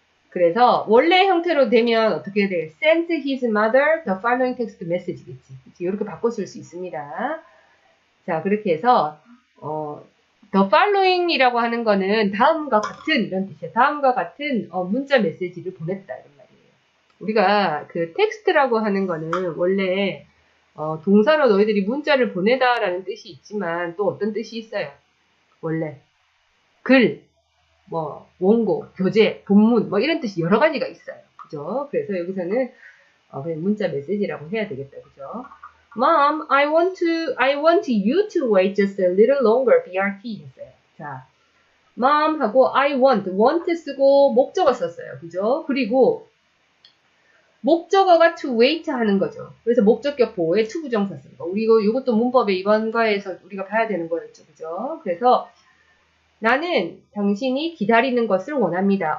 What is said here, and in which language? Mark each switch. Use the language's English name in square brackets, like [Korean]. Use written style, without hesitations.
[Korean] 그래서 원래 형태로 되면 어떻게 돼? [English] Sent his mother the following text message [Korean] 겠지. 이렇게 바꿔 쓸 수 있습니다. 자, 그렇게 해서 the following이라고 하는 거는 다음과 같은 이런 뜻이야. 다음과 같은 문자 메시지를 보냈다 이런 말이에요. 우리가 그 텍스트라고 하는 거는 원래 동사로 너희들이 문자를 보내다라는 뜻이 있지만 또 어떤 뜻이 있어요? 원래 글, 원고, 교재, 본문, 이런 뜻이 여러 가지가 있어요. 그죠? 그래서 여기서는, 그냥 문자 메시지라고 해야 되겠다. 그죠? [English] Mom, I want you to wait just a little longer, BRT [Korean] 했어요. 자, Mom 하고 I want 쓰고 목적어 썼어요. 그죠? 그리고, 목적어가 to wait 하는 거죠. 그래서 목적격 보호에 to 부정사 쓴 거. 우리 이것도 문법의 이번 과에서 우리가 봐야 되는 거였죠. 그죠? 그래서, 나는 당신이 기다리는 것을 원합니다.